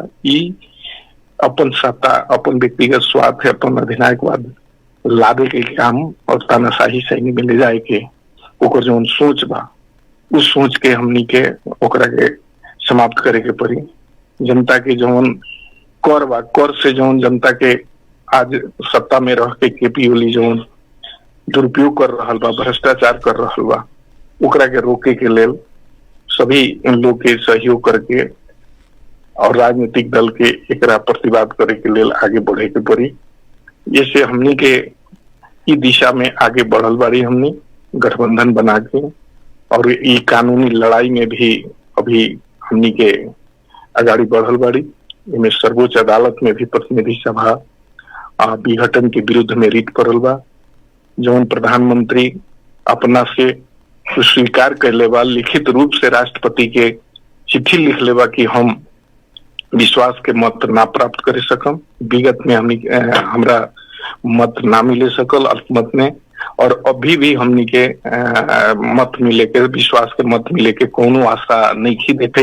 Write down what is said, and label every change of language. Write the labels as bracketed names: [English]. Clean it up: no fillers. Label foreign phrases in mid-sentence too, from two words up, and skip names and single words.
[Bhojpuri] ई अपन सत्ता, अपन व्यक्तिगत स्वार्थ, अपन अधिनायकवाद लादे के काम और तानाशाही सैनी में ले जाए के ओकर जौन सोच बा उस सोच के हमनी के ओकरा के समाप्त करे के पड़ी। जनता के जौन कर बा, कर से जौन जनता के आज सत्ता में रह के केपी ओली जौन दुरुपयोग कर रहल बा, भ्रष्टाचार कर रहल बा, ओकरा के रोके के लेल सभी लोग के सहयोग करके और राजनीतिक दल के एकरा प्रतिवाद करे के लेल आगे बढ़े के पड़ी। जैसे हमनी के ई दिशा में आगे बढ़ल बाड़ी हमनी गठबंधन बना के, और ई कानूनी लड़ाई में भी अभी हमनी के आगाड़ी बढ़ल बाड़ी। इनमें सर्वोच्च अदालत में भी प्रतिनिधि सभा विघटन के विरुद्ध में रिट करल बा। जौन प्रधानमंत्री अपना से स्वीकार कर लेबा, लिखित रूप से राष्ट्रपति के चिट्ठी लिख लेबा कि हम विश्वास के मत ना प्राप्त कर सकम। विगत में हमरा मत ना मिले सकल अल्पमत में, और अभी भी हमनी के मत मिले के, विश्वास के मत मिले के कोनो आशा नहीं खी देखे।